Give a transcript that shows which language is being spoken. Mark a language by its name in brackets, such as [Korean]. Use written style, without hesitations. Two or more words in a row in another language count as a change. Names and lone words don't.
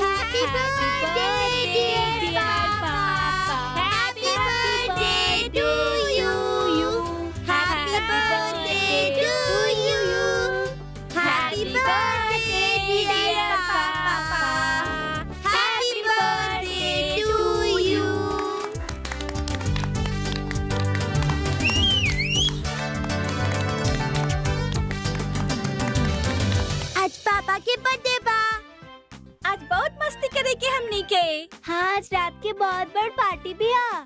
[English] Happy birthday, dear Papa. Happy birthday to you. Happy birthday to you. Happy birthday, dear Papa. Happy birthday to you. [Bhojpuri] आज पापा के बर्थडे बा। आज बहुत मस्ती करेंगे हमनी के। हाँ, आज रात के बहुत बड़ पार्टी भी आ।